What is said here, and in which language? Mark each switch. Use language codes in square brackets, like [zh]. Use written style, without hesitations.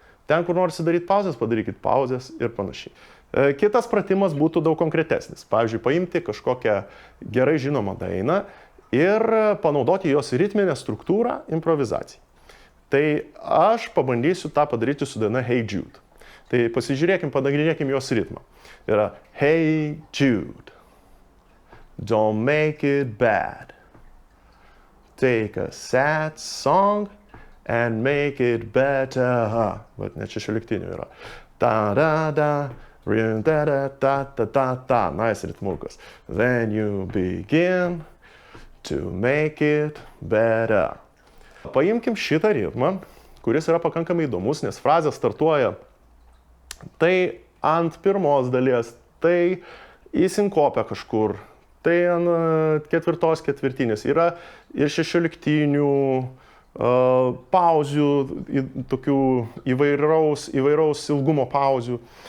[lt] Ten, kur norisi daryti pauzės, padarykit pauzės ir panašiai. Kitas pratimas būtų daug konkretesnis. Pavyzdžiui, paimti kažkokią gerai žinomą dainą ir panaudoti jos ritminę struktūrą improvizacijai. Tai aš pabandysiu tą padaryti su daina Hey Jude. Tai pasižiūrėkim, panagrinėkim jos ritmą. Yra [en] Hey Jude, don't make it bad. Take a sad song and make it better. [lt] Bet net 16 yra. Ta-da-da, rim-da-da-da-da-da-da. Nice ritmukas. [en] Then you begin to make it better. [lt] Paimkim šitą ritmą, kuris yra pakankamai įdomus, nes frazė startuoja tai ant pirmos dalies, tai įsinkopia kažkur, tai ant ketvirtos ketvirtinės. Yra ir 16 pauzių, tokių įvairaus ilgumo pauzių.